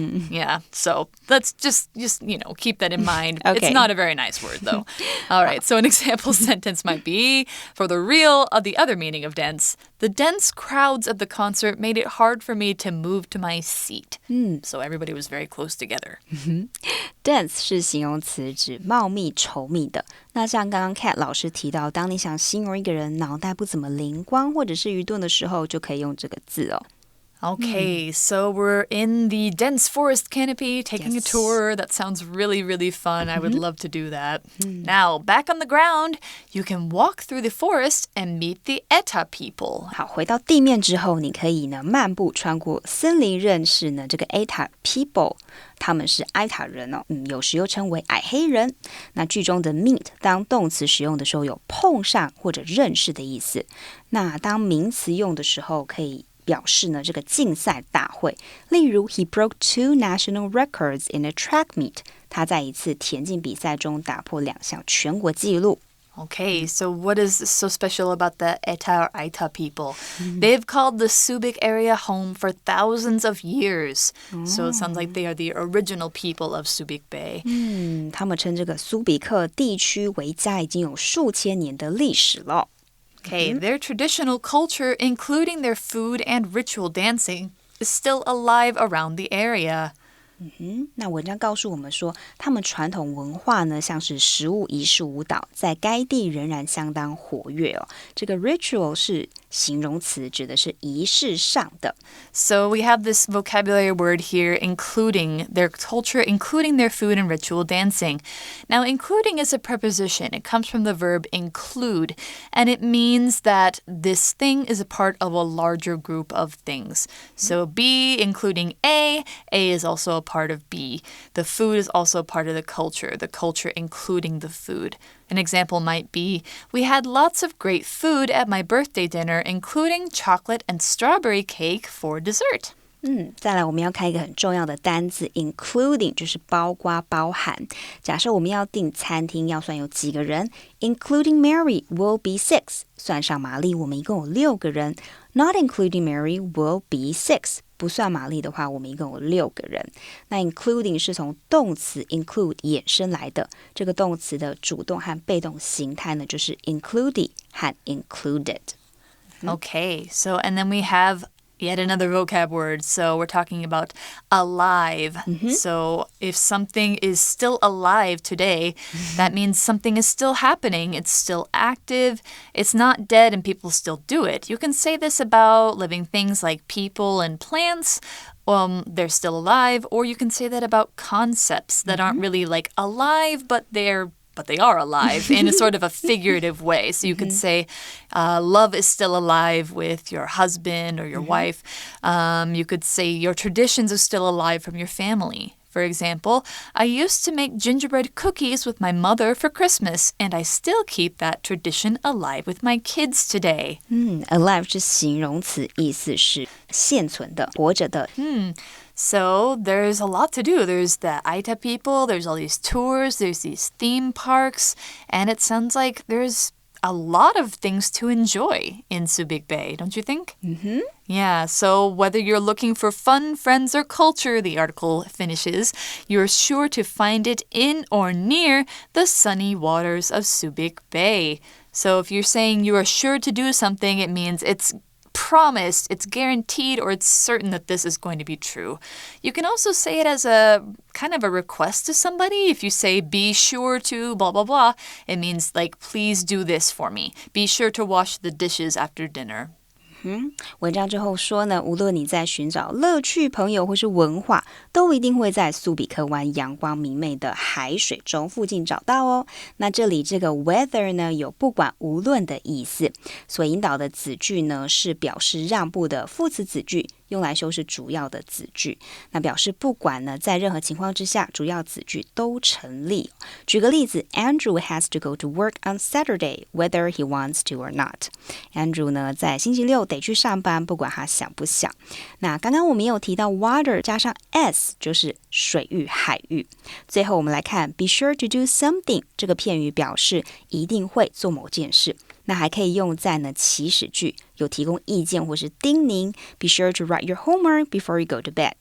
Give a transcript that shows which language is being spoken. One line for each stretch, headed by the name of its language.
English: Yeah, so let's just keep that in mind. Okay. It's not a very nice word, though. All right, so an example sentence might be, for the other meaning of dense, the dense crowds of the concert made it hard for me to move to my seat. So everybody was very close together.
Chinese: Dense 是形容词，指茂密、稠密的。那像刚刚 Kat 老师提到，当你想形容一个人脑袋不怎么灵光或者是愚钝的时候，就可以用这个字哦。
English: Okay, so we're in the dense forest canopy, taking a tour. That sounds really, really fun. I would love to do that. Now, back on the ground, you can walk through the forest and meet the Eta people.
Chinese: 好，回到地面之后，你可以呢漫步穿过森林，认识呢这个 Eta people。他们是埃塔人哦，有时又称为矮黑人。那句中的 meet 当动词使用的时候，有碰上或者认识的意思。那当名词用的时候，可以表示呢这个竞赛大会。
English: 例如 He broke 2 national records in a track meet.
Chinese: 他在一次田径比赛中打破2项全国纪录。
English: Okay, so what is so special about the Eta or Aita people? They've called the Subic area home for thousands of years. So it sounds like they are the original people of Subic Bay.
Chinese: 他们称这个苏比克地区为家，已经有数千年的历史了。
English: Okay, their traditional culture, including their food and ritual dancing, is still alive around the area.
Chinese: 那文章告诉我们说，他们传统文化呢，像是食物仪式舞蹈，在该地仍然相当活跃哦。这个 ritual 是形容词，指的是仪式上的。
English: So we have this vocabulary word here, including their culture, including their food and ritual dancing. Now, including is a preposition. It comes from the verb include, and it means that this thing is a part of a larger group of things. So B, including A is also a part of B. The food is also part of the culture including the food. An example might be, we had lots of great food at my birthday dinner, including chocolate and strawberry cake for dessert.
Chinese: 再来我们要看一个很重要的单字 including 就是包括包含。假设我们要订餐厅要算有几个人
English: including Mary will be 6.
Chinese: 算上玛丽我们一共有6个人
English: Not including Mary will be 6.
Chinese: 不算玛丽的话我们一共有6个人。那 including 是从动词 include 衍生来的，这个动词的主动和被动形态呢就是 included 和 included。
English: Okay, so and then we have yet another vocab word. So we're talking about alive. So if something is still alive today, that means something is still happening. It's still active. It's not dead and people still do it. You can say this about living things like people and plants. They're still alive. Or you can say that about concepts that aren't really like alive, but they are alive in a sort of a figurative way. So you could say love is still alive with your husband or your wife. You could say your traditions are still alive from your family. For example, I used to make gingerbread cookies with my mother for Christmas, and I still keep that tradition alive with my kids today.
Chinese: Alive 是形容词，意思是现存的、活着的。
English: So there's a lot to do. There's the Aita people, there's all these tours, there's these theme parks, and it sounds like there's a lot of things to enjoy in Subic Bay, don't you think? Yeah, so whether you're looking for fun, friends, or culture, the article finishes, you're sure to find it in or near the sunny waters of Subic Bay. So if you're saying you are sure to do something, it means it's promised, it's guaranteed, or it's certain that this is going to be true. You can also say it as a kind of a request to somebody. If you say, be sure to blah, blah, blah, it means like, please do this for me. Be sure to wash the dishes after dinner.
Chinese: 文章之后说呢，无论你在寻找乐趣、朋友或是文化，都一定会在苏比克湾阳光明媚的海水中附近找到哦。那这里这个 whether 呢，有不管无论的意思，所引导的子句呢是表示让步的副词子句，用来修饰主要的子句。那表示不管呢，在任何情况之下，主要子句都成立。举个例子
English: ，Andrew has to go to work on Saturday, whether he wants to or not.
Chinese: Andrew 呢，在星期六得去上班，不管他想不想。那刚刚我们也有提到 water 加上 s 就是水域、海域。最后我们来看 be sure to do something 这个片语表示一定会做某件事。那还可以用在呢祈使句，有提供意见或是叮咛。
English: Be sure to write your homework before you go to bed.